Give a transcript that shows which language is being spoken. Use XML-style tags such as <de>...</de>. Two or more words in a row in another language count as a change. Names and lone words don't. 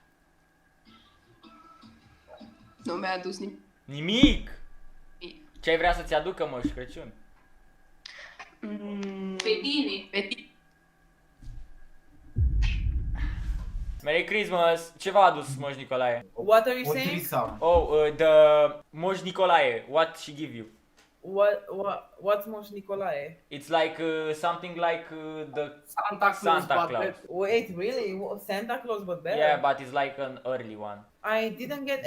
<ro>Nu mi-a adus nimic. Nimic! Ce ai vrea să-ți aducă Moș Crăciun? Pe tine. Pe tine.</ro> <en>Merry Christmas!</en> <ro>Ce v-a adus Moș Nicolae?</ro> <en>What are you O saying? trisam. Oh, the Moș Nicolae, what she give you? What's Moș Nicolae? It's like something like the Santa Claus. Wait, really? Santa Claus, but better? Yeah, but it's like an early one. I didn't get</en>